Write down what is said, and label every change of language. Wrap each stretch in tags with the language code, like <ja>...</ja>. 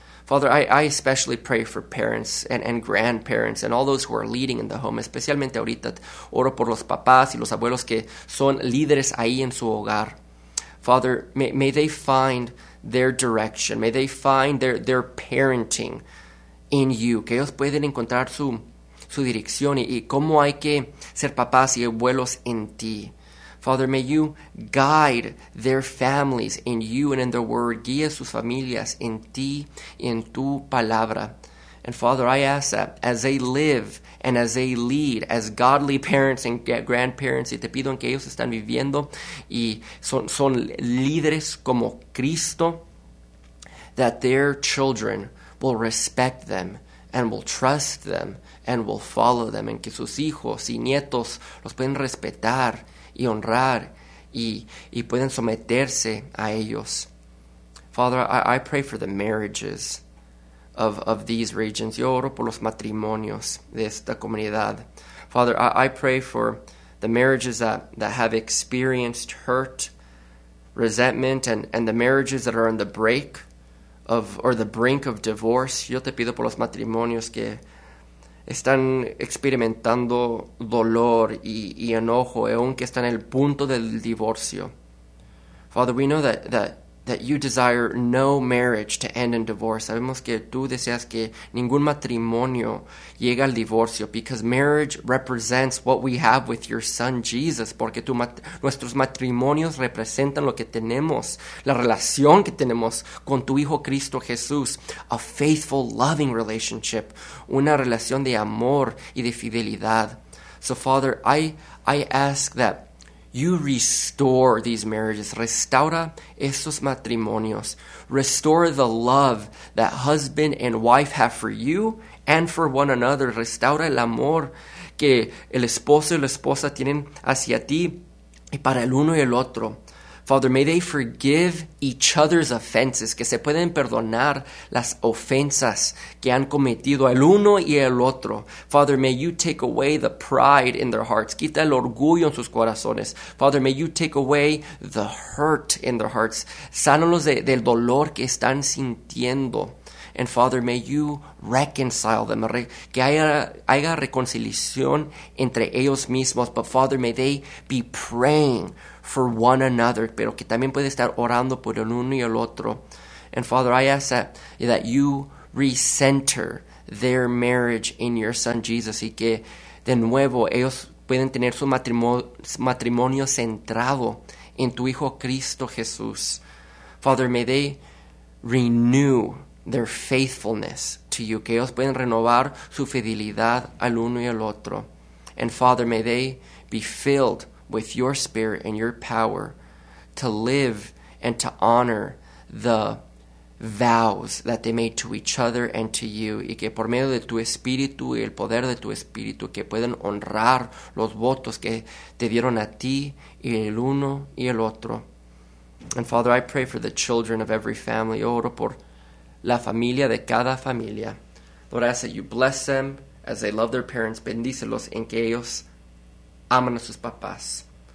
<en>Father, I especially pray for parents and grandparents and all those who are leading in the home,</en> <es>especialmente ahorita oro por los papás y los abuelos que son líderes ahí en su hogar.</es> <en>Father, may they find their direction. May they find their parenting in you.</en> <es>Que ellos pueden encontrar su dirección y cómo hay que ser papás y abuelos en ti.</es> <en>Father, may you guide their families in you and in the word.</en> <es>Guía sus familias en ti y en tu palabra.</es> <en>And Father, I ask that as they live and as they lead, as godly parents and grandparents,</en> <es>y te pido en que ellos están viviendo y son líderes como Cristo,</es> <en>that their children will respect them and will trust them and will follow them, and</en> <es>que sus hijos y nietos los pueden respetar y honrar y pueden someterse a ellos.</es> <en>Father, I pray for the marriages of these regions.</en> <es>Yo oro por los matrimonios de esta comunidad.</es> <en>Father, I pray for the marriages that have experienced hurt, resentment, and the marriages that are on the break of or the brink of divorce.</en> <es>Yo te pido por los matrimonios que están experimentando dolor y enojo, aunque están en el punto del divorcio.</es> <en>Father, we know that you desire no marriage to end in divorce.</en> <es>Sabemos que tú deseas que ningún matrimonio llegue al divorcio,</es> <en>because marriage represents what we have with your son Jesus,</en> <es>porque nuestros matrimonios representan lo que tenemos, la relación que tenemos con tu hijo Cristo Jesús,</es> <en>a faithful, loving relationship,</en> <es>una relación de amor y de fidelidad.</es> <en>So Father, I ask that you restore these marriages.</en> <es>Restaura esos matrimonios.</es> <en>Restore the love that husband and wife have for you and for one another.</en> <es>Restaura el amor que el esposo y la esposa tienen hacia ti y para el uno y el otro.</es> <en>Father, may they forgive each other's offenses,</en> <es>que se pueden perdonar las ofensas que han cometido el uno y el otro.</es> <en>Father, may you take away the pride in their hearts.</en> <es>Quita el orgullo en sus corazones.</es> <en>Father, may you take away the hurt in their hearts.</en> <es>Sánalos del dolor que están sintiendo.</es> <en>And Father, may you reconcile them.</en> <es>Que haya reconciliación entre ellos mismos.</es> <en>But Father, may they be praying for one another.</en> <es>Pero que también puede estar orando por el uno y el otro.</es> <en>And Father, I ask that you recenter their marriage in your Son Jesus.</en> <es>Y que de nuevo ellos pueden tener su matrimonio centrado en tu Hijo Cristo Jesús.</es> <en>Father, may they renew their faithfulness to you,</en> <es>que ellos pueden renovar su fidelidad al uno y al otro.</es> <en>And Father, may they be filled with your spirit and your power to live and to honor the vows that they made to each other and to you,</en> <es>y que por medio de tu espíritu y el poder de tu espíritu que puedan honrar los votos que te dieron a ti y el uno y el otro.</es> <en>And Father, I pray for the children of every family.</en> <es>Yo oro por la familia de cada familia.</es> <en>Lord, I ask that you bless them as they love their parents.</en> <es>Bendícelos en que ellos aman a sus papás.</es>